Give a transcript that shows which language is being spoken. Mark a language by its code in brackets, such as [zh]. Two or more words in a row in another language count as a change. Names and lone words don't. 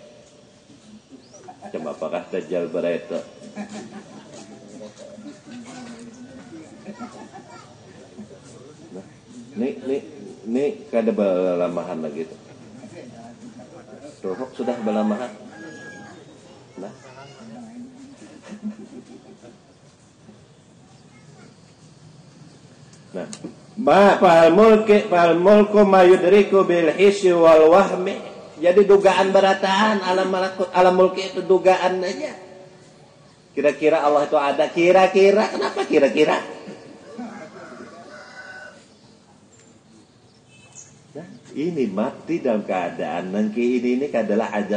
[bjn] Cuma apakah Dajjal berita? Nah, ini kada balamahan lagi tuh. Dohok sudah balamahan. Nah. [ar] فالملك ما يدرك بالحس والوهم. [bjn] Jadi dugaan berataan alam malakut, alam mulki itu dugaan aja. Kira-kira Allah itu ada, kira-kira, kenapa kira-kira? Nah, ini mati dalam keadaan nangki ini adalah ajab.